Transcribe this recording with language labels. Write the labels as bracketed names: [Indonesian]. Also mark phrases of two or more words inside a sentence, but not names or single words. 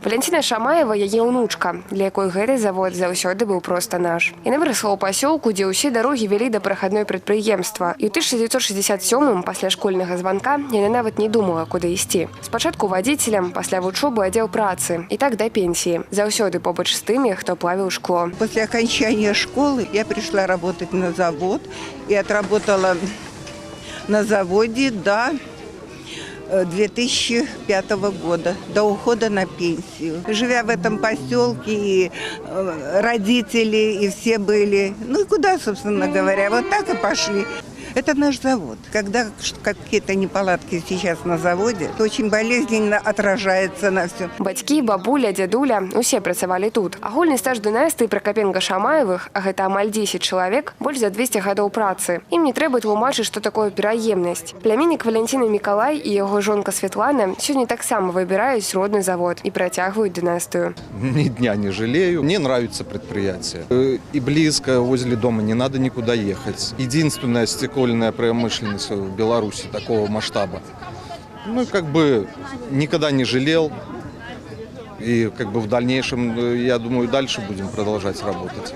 [Belarusian] Валянціна Шамаева – яе ўнучка, для якой гэты завод заўсёды быў проста наш. Яна вырасла ў пасёлку, дзе ўсе дарогі вялі да прахадной прадпрыемства. І ў 1967-м, пасля школьнага званка, яна нават не думала, куды ісці. Спачатку вадзіцелем, пасля вучобы аддзел працы. І так да пенсіі. Заўсёды побач з тымі, хто плавіў шкло. [Russian] После окончания школы я пришла работать на завод и отработала на заводе до 2005 года, до ухода на пенсию. Живя в этом поселке, и родители, и все были, ну и куда, собственно говоря, вот так и пошли. Это наш завод. Когда какие-то неполадки сейчас на заводе, то очень болезненно отражается на всем. [Belarusian] Бацькі, бабуля, дзядуля – усе працавалі тут. Агульны стаж дынастыі Пракапенка-Шамаевых, а гэта амаль 10 чалавек, больш за 200 гадоў працы. Ім не трэба тлумачыць, што такое пераемнасць. Пляміннік Валянціны Мікалай і яго жонка Светлана сёння таксама выбіраюць родны завод і працягваюць дынастыю. [Russian] Ни дня не жалею. Мне нравится предприятие. И близко, возле дома, не надо никуда ехать. Единственное стекло промышленность в Беларуси такого масштаба. Ну, как бы никогда не жалел. И как бы в дальнейшем, я думаю, дальше будем продолжать работать.